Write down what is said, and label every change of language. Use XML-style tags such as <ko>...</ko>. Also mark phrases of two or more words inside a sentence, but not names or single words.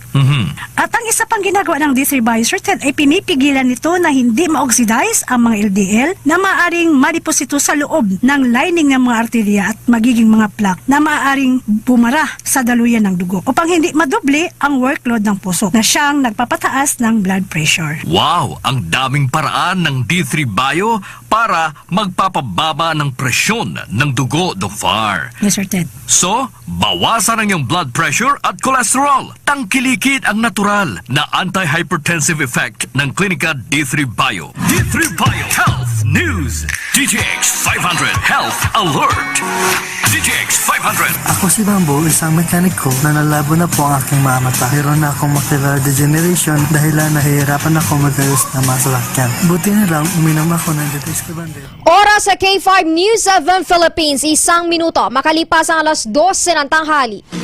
<tl>At ang isa pang ginagawa ng D3 Bio, Sir Ted, ay pinipigilan nito na hindi ma-oxidize ang mga LDL na maaring madiposito sa loob ng lining ng mga arterya at magiging mga plaque na maaaring bumara sa daluyan ng dugo upang hindi madoble ang workload ng puso na siyang nagpapataas ng</tl> <en>blood pressure.</en> <tl>Wow! Ang daming paraan ng D3 Bio para magpapababa ng presyon ng dugo, Dr. Yes, Sir Ted. So, bawasan ang iyong</tl> <en>blood pressure</en> <tl>at cholesterol. Tangkilikid ang natural na</tl> <en>anti-hypertensive effect</en> <tl>ng Clinica D3 Bio. D3 Bio Health News. DTX 500 Health Alert. DTX 500. Ako si Bambo, isang mekaniko na nalabo na po ang aking mga mata. Meron na akong</tl> <en>macular degeneration</en> <tl>dahil nahihirapan ako magayos na masalakyan. Buti na lang, uminom ako ng DTX 500. Oras sa K5 News 7 Philippines, 1 minuto makalipas ang alas 12 ng tanghali.</tl>